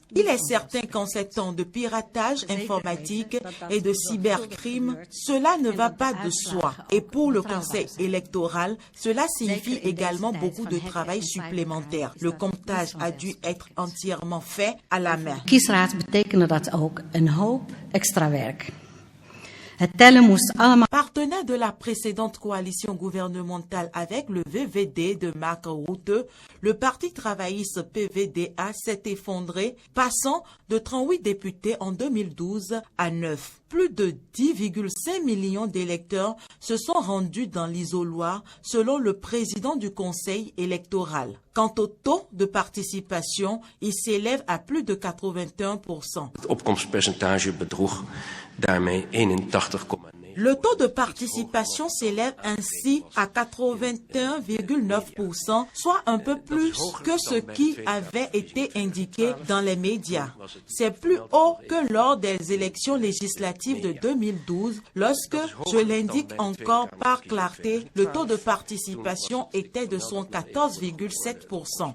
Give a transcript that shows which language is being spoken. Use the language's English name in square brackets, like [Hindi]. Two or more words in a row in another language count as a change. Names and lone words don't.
[French] Il est certain qu'en ces temps de piratage informatique et de cybercrime, cela ne va pas de soi. Et pour le Conseil électoral, cela signifie également beaucoup de travail supplémentaire. Le comptage a dû être entièrement fait à la main. [Dutch] bestuursraad betekende dat ook een hoop extra werk. Het tellen moest allemaal... [French] Partenaire de la précédente coalition gouvernementale avec le VVD de Marc Rutte, le parti travailliste PVDA s'est effondré, passant de 38 députés en 2012 à 9. Plus de 10,5 millions d'électeurs se sont rendus dans l'isoloir, selon le président du conseil électoral. Quant au taux de participation, il s'élève à plus de 81%. [Dutch] Het opkomstpercentage bedroeg daarmee 81,9%. [French] Le taux de participation s'élève ainsi à 81,9%, soit un peu plus que ce qui avait été indiqué dans les médias. C'est plus haut que lors des élections législatives de 2012, lorsque, je l'indique encore par clarté, le taux de participation était de 114,7%.